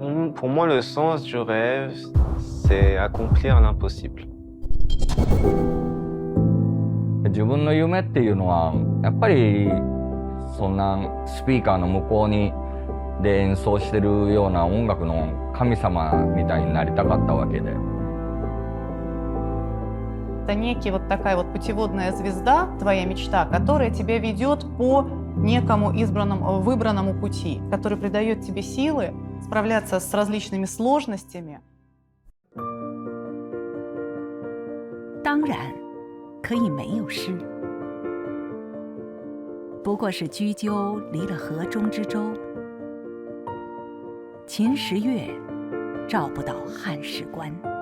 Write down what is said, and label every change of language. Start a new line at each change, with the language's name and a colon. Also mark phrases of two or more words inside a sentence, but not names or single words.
French: pour moi, le sens du rêve, c'est accomplir l'impossible.
Japanese: 自分の夢っていうのはやっぱりそんなスピーカーの向こうにで演奏してるような音楽の神様みたいになりたかったわけで。
Russian: Это некий вот такая вот путеводная звезда, твоя мечта, которая тебя ведет по некому выбранному пути, который придает тебе силы справляться с различными сложностями.
Chinese: 当然可以没有诗，不过是雎鸠离了河中之洲，秦时月照不到汉时关。